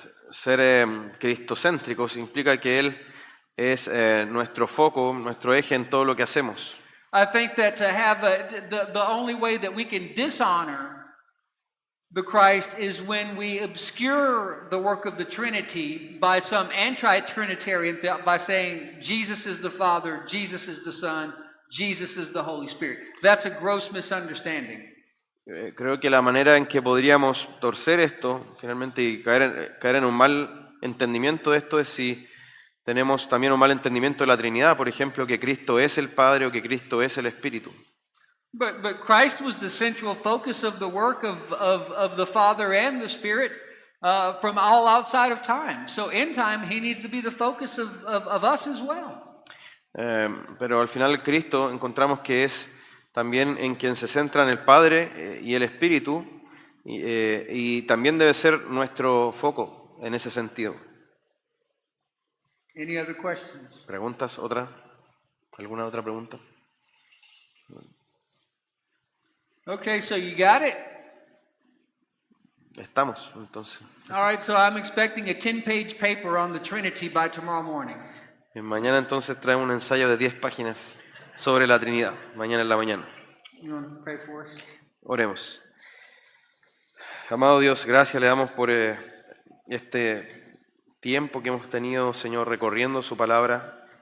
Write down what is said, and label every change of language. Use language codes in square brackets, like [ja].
[es] Ser cristocéntricos implica que Él es nuestro foco, nuestro eje en todo lo que hacemos. [en] I think that to have the only way that we can dishonor the Christ is when we obscure the work of the Trinity by some anti-Trinitarian by saying Jesus is the Father, Jesus is the Son, Jesus is the Holy Spirit. That's a gross misunderstanding. [es] Creo que la manera en que podríamos torcer esto, finalmente, y caer en un mal entendimiento de esto es si tenemos también un mal entendimiento de la Trinidad, por ejemplo, que Cristo es el Padre o que Cristo es el Espíritu. [en] But Christ was the central focus of the work of the Father and the Spirit from all outside of time. So in time, he needs to be the focus of us as well. [es] Pero al final Cristo encontramos que es también en quien se centran el Padre y el Espíritu, y también debe ser nuestro foco en ese sentido. [en] Any other questions? [es] ¿Preguntas? ¿Alguna otra pregunta? [en] Okay, so you got it? [es] Estamos, entonces. [en] All right, so I'm expecting a 10-page paper on the Trinity by tomorrow morning. [es] Mañana entonces traemos un ensayo de 10 páginas sobre la Trinidad, mañana en la mañana. [en] You want to pray for us? [es] Oremos. Amado Dios, gracias le damos por este tiempo que hemos tenido, Señor, recorriendo su palabra.